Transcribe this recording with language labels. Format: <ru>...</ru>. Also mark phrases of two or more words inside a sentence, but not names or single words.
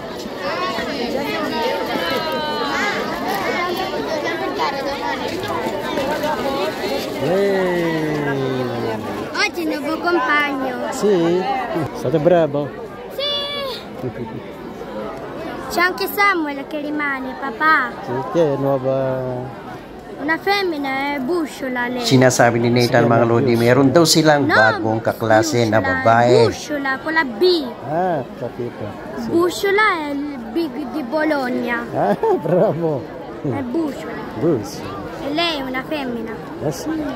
<it>Oggi nuovo compagno. Sì? È stato bravo? Sì. C'è anche Samuel che rimane, papà. Sì, che è nuova... Una femmina è Busciola lei.</it> <tl>Sinasabi ni Nathan mga lodi, meron daw silang bagong kaklase na babae.</tl> <it>Busciola con la B. Ah, capito. Sì. Busciola è il big di Bologna. Ah, bravo. È Busciola. Bruce. E lei è una femmina. Ah, sì.</it>